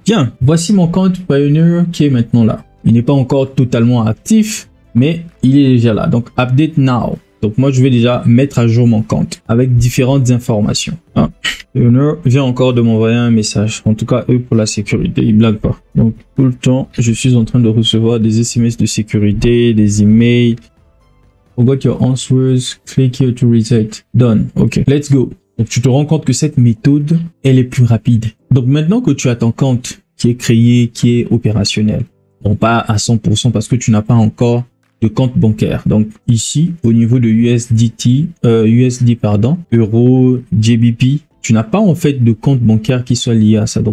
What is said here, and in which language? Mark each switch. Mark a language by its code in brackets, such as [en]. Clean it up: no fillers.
[fr] Bien, voici mon compte Pioneer qui est maintenant là. Il n'est pas encore totalement actif, mais il est déjà là. Donc [en] update now. [fr] Donc moi je vais déjà mettre à jour mon compte avec différentes informations. Pioneer vient encore de m'envoyer un message. En tout cas, eux pour la sécurité, ils blaguent pas. Donc tout le temps, je suis en train de recevoir des SMS de sécurité, des emails. [en] Forgot your answers, click here to reset. Done. Ok, let's go. [fr] Donc tu te rends compte que cette méthode, elle est plus rapide. Donc maintenant que tu as ton compte qui est créé, qui est opérationnel, non pas à 100% parce que tu n'as pas encore de compte bancaire. Donc ici, au niveau de USD pardon, Euro, GBP, tu n'as pas en fait de compte bancaire qui soit lié à ça.